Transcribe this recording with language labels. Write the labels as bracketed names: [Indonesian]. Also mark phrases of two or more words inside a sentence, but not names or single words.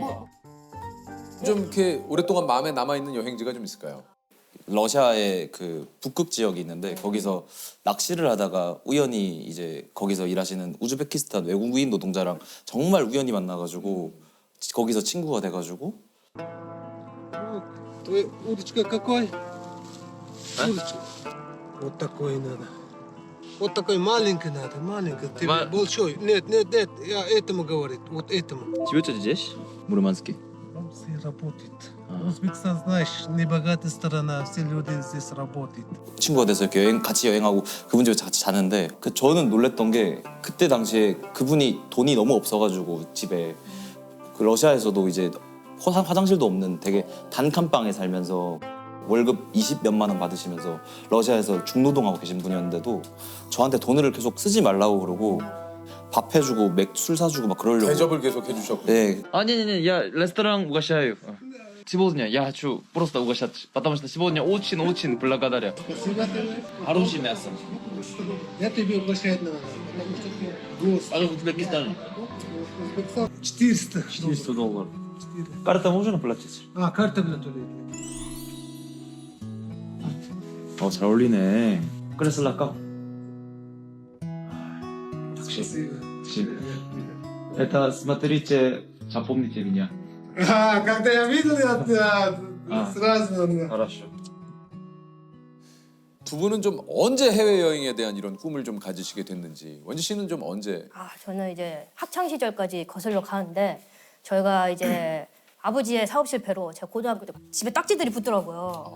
[Korean] 좀 이렇게 오랫동안 마음에 남아 있는 여행지가 좀 있을까요? 러시아의 그 북극 지역이 있는데 거기서 낚시를 하다가 우연히 이제 거기서 일하시는 우즈베키스탄 외국인 노동자랑 정말 우연히 만나가지고 거기서 친구가 돼가지고 [Russian] Удочка какой? Удочка. Вот такой надо. Вот такой маленький надо, маленький. Тебе большой. Нет, я этому говорит, вот этому. [Korean] 집에서 здесь? 무르만스키. [Russian] Все работает. Узбекистан, знаешь, небогатая страна, все люди здесь работают. [Korean] 친구가 돼서 이렇게 같이 여행하고 그분 집에 같이 자는데 저는 놀랬던 게 그때 당시에 그분이 돈이 너무 없어가지고 집에 그 러시아에서도 이제 화장실도 없는 되게 단칸방에 살면서 월급 20몇만 원 받으시면서 러시아에서 중노동하고 계신 분이었는데도 저한테 돈을 계속 쓰지 말라고 그러고 밥 해주고 술 사주고 막 그러려고. 대접을 계속 해주셨고. 네. [Russian] Не-не-не, я ресторан угощаю. Сегодня я хочу просто угощать, потому что сегодня очень-очень благодарю. Хорошее мясо. Я тебе угощать надо, потому что ты гость. А в Узбекистане? 400. $400. карта можно платить? Карта для туалета. [Korean] 잘 어울리네. 그래서 랄까? [Russian] Это смотрите, запомните меня. Когда я видел, [Korean] 알았어. 두 분은 좀 언제 해외 여행에 대한 이런 꿈을 좀 가지시게 됐는지. 원지 씨는 좀 언제? 저는 이제 학창 시절까지 거슬러 가는데 저희가 이제 아버지의 사업 실패로 제가 고등학교 때 집에 딱지들이 붙더라고요.